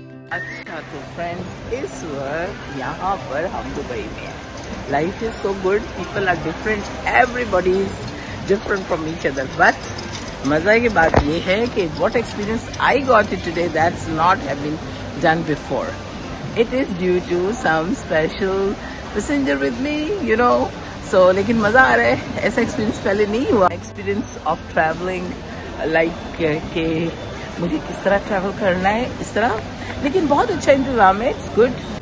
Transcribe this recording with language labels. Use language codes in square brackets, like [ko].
[hi] अच्छा तो फ्रेंड्स इस वक्त यहाँ पर हम दुबई में हैं। [en] life is so good, people are different, everybody is different from each other but [hi] मज़ा की बात ये है कि [en] what experience I got it today that's not have been done before. It is due to some special passenger with me, you know. [hi] So लेकिन मज़ा आ रहा है, ऐसा एक्सपीरियंस पहले नहीं हुआ। [en] experience of travelling like [hi] के मुझे किस तरह ट्रैवल करना है इस तरह, लेकिन बहुत अच्छा इंतज़ाम है, [en] It's good.